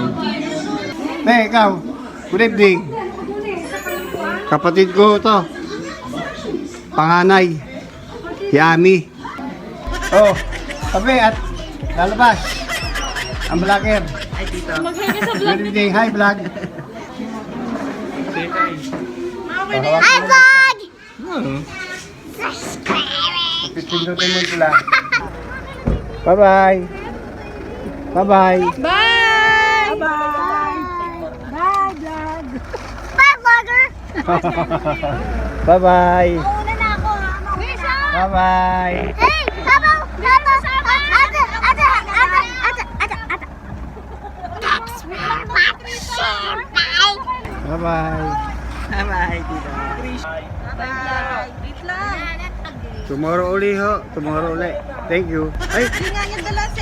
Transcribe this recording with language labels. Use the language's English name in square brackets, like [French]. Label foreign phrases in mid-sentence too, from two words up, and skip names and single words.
[Filipino] pamangkin. Ikaw, [English] good evening. [Filipino] Kapatid ko to. Panganay. Si Ami. Oh, sabi at lalabas. Ang vlogger. Mag-hi ka sa vlog. [English] Good evening, hi vlog. Say hi. Hi, vlog! [Filipino] Pindutin mo sila. [English] Bye-bye. Bye-bye. Bye! Bye! Bye, vlog! Bye, vlogger! Bye-bye. [Filipino] Mauna na ako, ha? Bisa! [English] Bye-bye. [Filipino] Hey! Sabaw! Ate! [English] Thanks very much, senpai! Bye-bye. Bye-bye, tita. Bye! [Filipino] Wait lang. Tomorrow uli ho. [English] Tomorrow uli. Thank you. [Filipino] Ay, Hindi nga niya dala